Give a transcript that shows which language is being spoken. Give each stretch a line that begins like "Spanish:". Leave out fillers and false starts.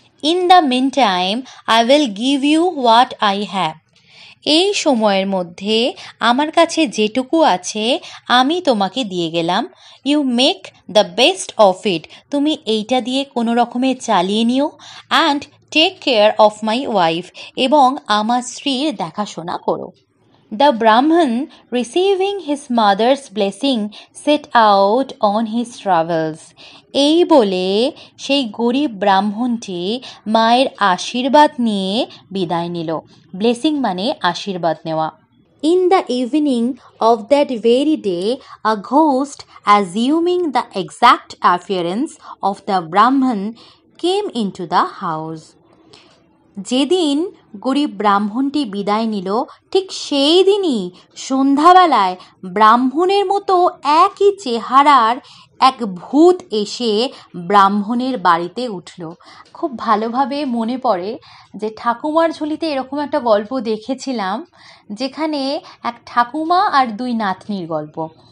English: in the mean time I will give you what I have,
Bangla: এই সময়ের মধ্যে আমার কাছে যেটুকু আছে আমি তোমাকে দিয়ে গেলাম।
English: you make the best of it,
Bangla: তুমি এইটা দিয়ে কোনো রকমে চালিয়ে নিও।
English: and take care of my wife,
Bangla: এবং আমার স্ত্রীর দেখাশোনা করো।
English: The Brahman, receiving his mother's blessing, set out on his travels.
Bangla: এই বলে সেই গরিব ব্রাহ্মণটি মায়ের আশীর্বাদ নিয়ে বিদায় নিল। ব্লেসিং মানে আশীর্বাদ নেওয়া।
English: In the evening of that very day, a ghost, assuming the exact appearance of the Brahman, came into the house.
Bangla: যেদিন গরিব ব্রাহ্মণটি বিদায় নিল, ঠিক সেই দিনই সন্ধ্যাবেলায় ব্রাহ্মণের মতো একই চেহারার এক ভূত এসে ব্রাহ্মণের বাড়িতে উঠল। খুব ভালোভাবে মনে পড়ে যে ঠাকুমার ঝুলিতে এরকম একটা গল্প দেখেছিলাম, যেখানে এক ঠাকুমা আর দুই নাতনির গল্প।